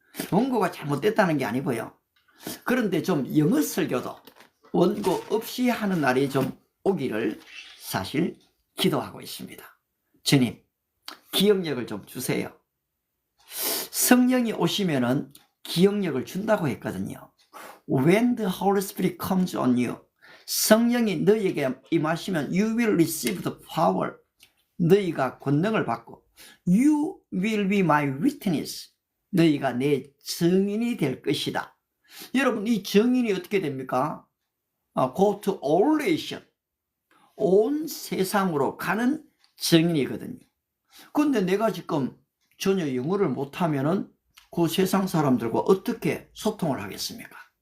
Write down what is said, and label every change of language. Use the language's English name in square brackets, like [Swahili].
[Korean] 원고가 잘못됐다는 게 아니고요. 그런데 좀 영어 설교도 원고 없이 하는 날이 좀 오기를 사실 기도하고 있습니다. 주님, 기억력을 좀 주세요. 성령이 오시면은 기억력을 준다고 했거든요. [English] When the Holy Spirit comes on you, [Korean] 성령이 너희에게 임하시면 [English] you will receive the power, [Korean] 너희가 권능을 받고 [English] you will be my witness, [Korean] 너희가 내 증인이 될 것이다. 여러분 이 증인이 어떻게 됩니까? [English] Go to all nation, [Korean] 온 세상으로 가는 증인이거든요. 그런데 내가 지금 전혀 영어를 못하면은 그 세상 사람들과 어떻게 소통을 하겠습니까?